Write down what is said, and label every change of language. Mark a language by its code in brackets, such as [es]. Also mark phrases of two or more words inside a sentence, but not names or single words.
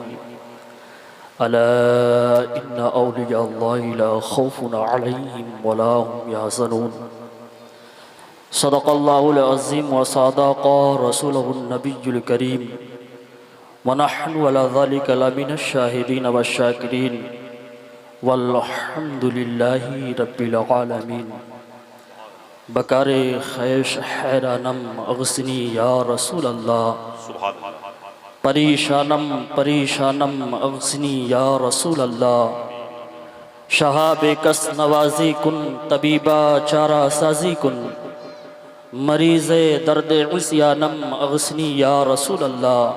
[ar] ألا إن أولياء الله لا خوف عليهم ولا هم يحزنون. صدق الله العظيم وصدق رسوله النبي الكريم ونحن على ذلك لمن الشاهدين والشاكرين والحمد لله رب العالمين. [fa] بکار خویش حیرانم [ar] أغثني يا رسول الله, [fa] پریشانم پریشانم [ar] أغثني يا رسول الله. [fa] شہا بیکس نوازی کن، طبیبا چارہ سازی کن، مریض درد عصیانم [ar] أغثني يا رسول الله.